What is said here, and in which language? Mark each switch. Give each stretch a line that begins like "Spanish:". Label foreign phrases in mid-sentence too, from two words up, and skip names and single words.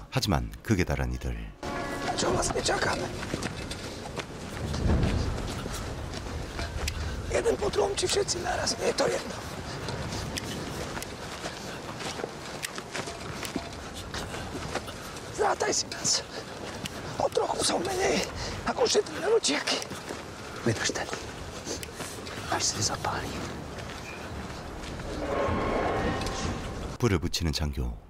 Korean: 하지만 극에 달한 이들.
Slovak: Čo vlastne čakáme? Jeden po druhom, či všetci naraz? Je to jedno. Zrátaj si nás. O trochu som menej, ako všetky naročiaky. Vydržte. Až si zapálí.
Korean: 불을 붙이는 장교.